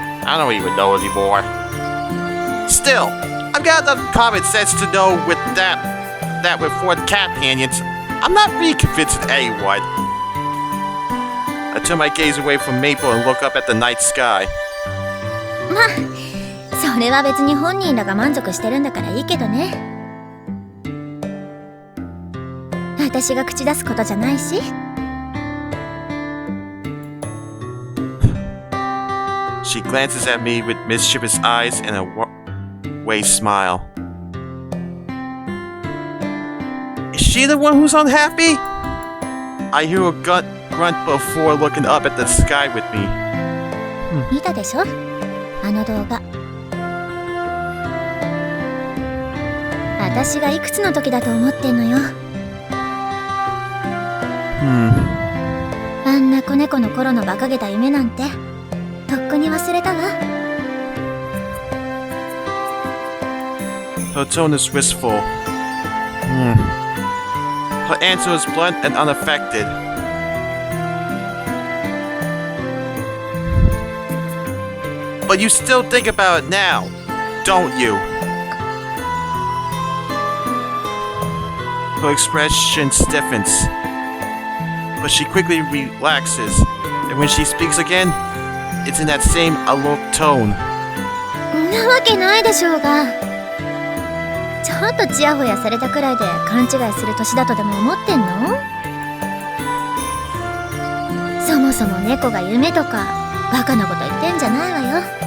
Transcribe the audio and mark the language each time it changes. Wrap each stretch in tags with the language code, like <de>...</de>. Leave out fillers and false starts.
<en>I don't even know anymore. Still, I've got enough common sense to know with that with 4 companions, I'm not really convincing anyone. I turn my gaze away from Maple and look up at the night sky.</en> <ja>まあ、それは別に本人らが満足してるんだからいいけどね。私が口出すことじゃないし。</ja> <en>She glances at me with mischievous eyes and a way smile. Is she the one who's unhappy? I hear a grunt before looking up at the sky with me.</en> <ja>見たでしょ？あの動画。私がいくつの時だと思ってんのよ。あんな子猫の頃の馬鹿げた夢なんてとっくに忘れたわ。</ja> <en>Her tone is wistful. Her answer is blunt and unaffected. But you still think about it now, don't you? Her expression stiffens, but she quickly relaxes, and when she speaks again, it's in that same alert tone.</en> <ja>なわけないでしょうが。ちょっとチヤホヤされたくらいで勘違いする年だとでも思ってんの？そもそも猫が夢とかバカなこと言ってんじゃないわよ。</ja>